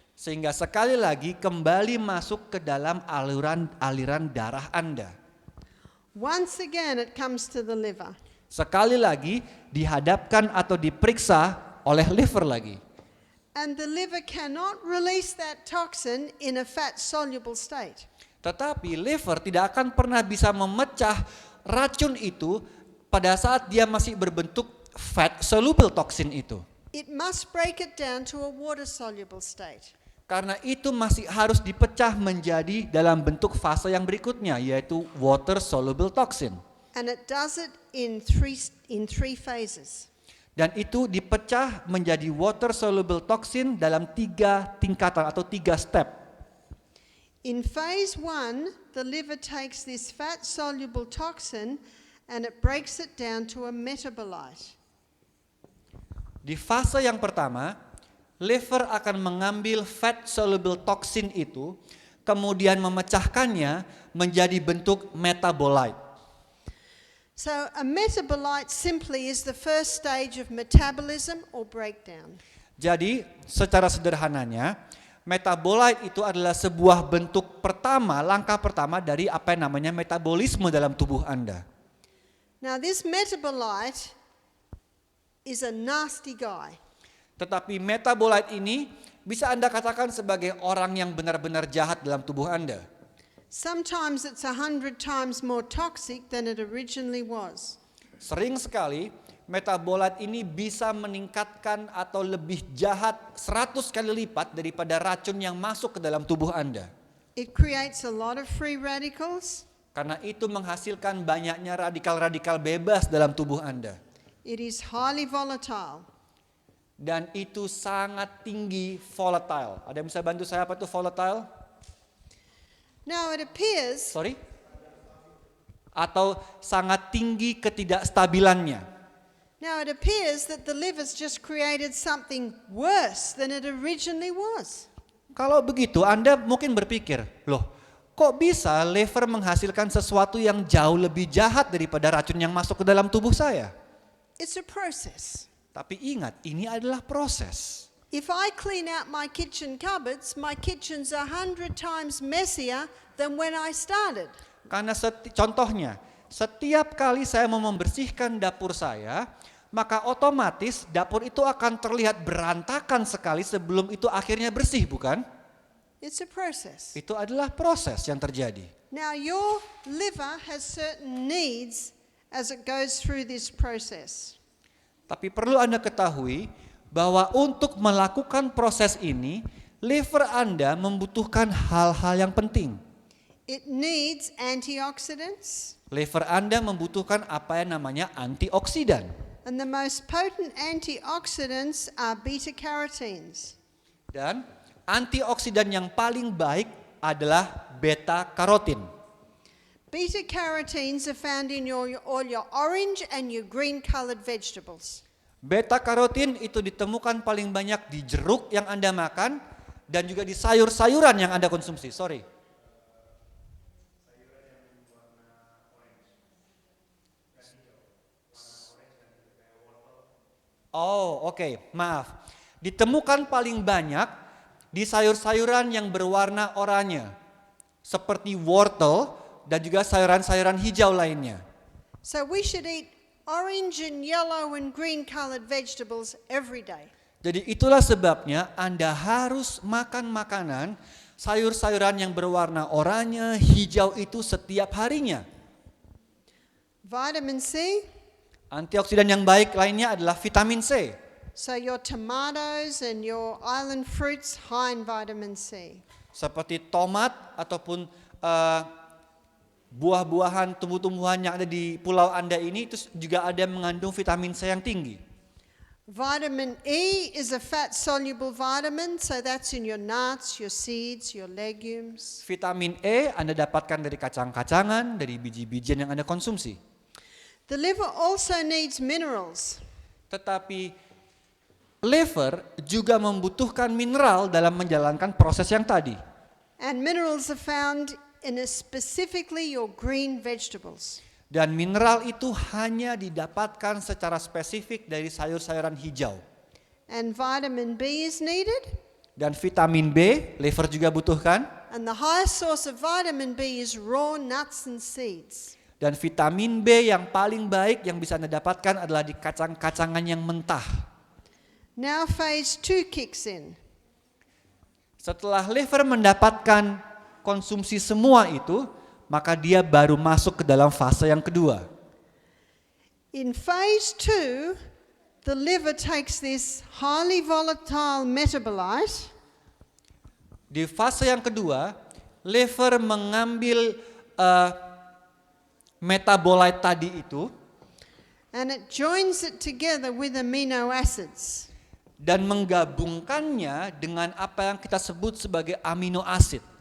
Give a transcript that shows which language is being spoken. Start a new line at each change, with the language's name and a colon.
Indonesian: Sehingga sekali lagi kembali masuk ke dalam aliran darah Anda.
English: Once again, it comes to the liver.
Indonesian: Sekali lagi dihadapkan atau diperiksa oleh liver lagi.
English: And the liver cannot release that toxin in a fat-soluble state.
Indonesian: Tetapi liver tidak akan pernah bisa memecah racun itu pada saat dia masih berbentuk fat soluble toxin itu.
English: It must break it down to a water-soluble state.
Indonesian: Karena itu masih harus dipecah menjadi dalam bentuk fase yang berikutnya, yaitu water soluble toxin.
English: And it does it in three phases.
Indonesian: Dan itu dipecah menjadi water soluble toxin dalam 3 tingkatan atau 3 step.
English: In phase 1, the liver takes this fat-soluble toxin and it breaks it down to a metabolite.
Indonesian: Di fase yang pertama, liver akan mengambil fat soluble toxin itu, kemudian memecahkannya menjadi bentuk metabolite.
English: So a metabolite simply is the first stage of metabolism or breakdown.
Indonesian: Jadi, secara sederhananya, metabolite itu adalah sebuah bentuk pertama, langkah pertama dari apa yang namanya metabolisme dalam tubuh Anda.
English: Now this metabolite is a nasty guy.
Indonesian: Tetapi metabolite ini bisa Anda katakan sebagai orang yang benar-benar jahat dalam tubuh Anda.
English: Sometimes it's 100 times more toxic than it originally was.
Indonesian: Sering sekali metabolite ini bisa meningkatkan atau lebih jahat 100 kali lipat daripada racun yang masuk ke dalam tubuh Anda.
English: It creates a lot of free radicals.
Indonesian: Karena itu menghasilkan banyaknya radikal-radikal bebas dalam tubuh Anda.
English: It is highly volatile.
Indonesian: Dan itu sangat tinggi volatile. Ada yang bisa bantu saya apa itu volatile?
English: Now it appears Sorry?
Indonesian: Atau sangat tinggi ketidakstabilannya.
English: Now it appears that the liver's just created something worse than it originally was.
Indonesian: Kalau begitu Anda mungkin berpikir, loh kok bisa liver menghasilkan sesuatu yang jauh lebih jahat daripada racun yang masuk ke dalam tubuh saya?
English: It's a process.
Indonesian: Tapi ingat, ini adalah proses.
English: If I clean out my kitchen cupboards, my kitchen's 100 times messier than when I started.
Indonesian: Karena contohnya, setiap kali saya mau membersihkan dapur saya, maka otomatis dapur itu akan terlihat berantakan sekali sebelum itu akhirnya bersih, bukan?
English: It's a process.
Indonesian: Itu adalah proses yang terjadi.
English: Now your liver has certain needs as it goes through this process.
Indonesian: Tapi perlu Anda ketahui bahwa untuk melakukan proses ini, liver Anda membutuhkan hal-hal yang penting.
English: It needs antioxidants.
Indonesian: Liver Anda membutuhkan apa yang namanya antioksidan.
English: And the most potent antioxidants are beta-carotenes.
Indonesian: Dan antioksidan yang paling baik adalah beta-karotin.
English: Beta-carotenes are found in all your orange and your green colored vegetables.
Indonesian: Beta-karotin itu ditemukan paling banyak di jeruk yang Anda makan dan juga di sayur-sayuran yang Anda konsumsi. Oh, oke, maaf. Ditemukan paling banyak di sayur-sayuran yang berwarna oranye, seperti wortel dan juga sayuran-sayuran hijau lainnya.
English: So we should eat orange and yellow and green colored vegetables every day.
Indonesian: Jadi itulah sebabnya Anda harus makan makanan sayur-sayuran yang berwarna oranye, hijau itu setiap harinya.
English: Vitamin C,
Indonesian: Antioksidan yang baik lainnya adalah vitamin C.
English: so your tomatoes and your island fruits high in vitamin C.
Indonesian: Seperti tomat ataupun buah-buahan, tumbuh-tumbuhan yang ada di pulau Anda ini itu juga ada yang mengandung vitamin C yang tinggi.
English: Vitamin E is a fat-soluble vitamin, so that's in your nuts, your seeds, your legumes.
Indonesian: Vitamin E Anda dapatkan dari kacang-kacangan, dari biji-bijian yang Anda konsumsi.
English: The liver also needs minerals.
Indonesian: Tetapi liver juga membutuhkan mineral dalam menjalankan proses yang tadi.
English: And minerals are found in specifically your green vegetables.
Indonesian: Dan mineral itu hanya didapatkan secara spesifik dari sayur-sayuran hijau.
English: And vitamin B is needed.
Indonesian: Dan vitamin B, liver juga butuhkan.
English: And the highest source of vitamin B is raw nuts and seeds.
Indonesian: Dan vitamin B yang paling baik yang bisa Anda dapatkan adalah di kacang-kacangan yang mentah.
English: Now phase 2 kicks in.
Indonesian: Setelah liver mendapatkan konsumsi semua itu, maka dia baru masuk ke dalam fase yang kedua.
English: In phase 2, the liver takes this highly volatile metabolite
Indonesian: Di fase yang kedua, liver mengambil metabolite tadi itu
English: and it joins it together with amino acids.
Indonesian: dan menggabungkannya dengan apa yang kita sebut sebagai amino acid.